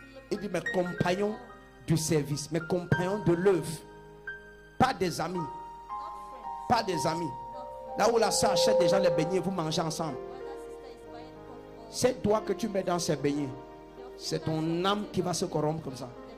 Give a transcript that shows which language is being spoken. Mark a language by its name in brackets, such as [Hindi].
[French] Il dit mes compagnons du service, mes compagnons de l'œuvre. Pas des amis. [English] Not friends. [French] Pas des amis. [English] Not friends. [French] Là où la sœur achète déjà les beignets, vous mangez ensemble. [English] Brother, sister is buying popcorn. [French] Ces doigts que tu mets dans ces beignets, c'est ton âme qui va se corrompre comme ça.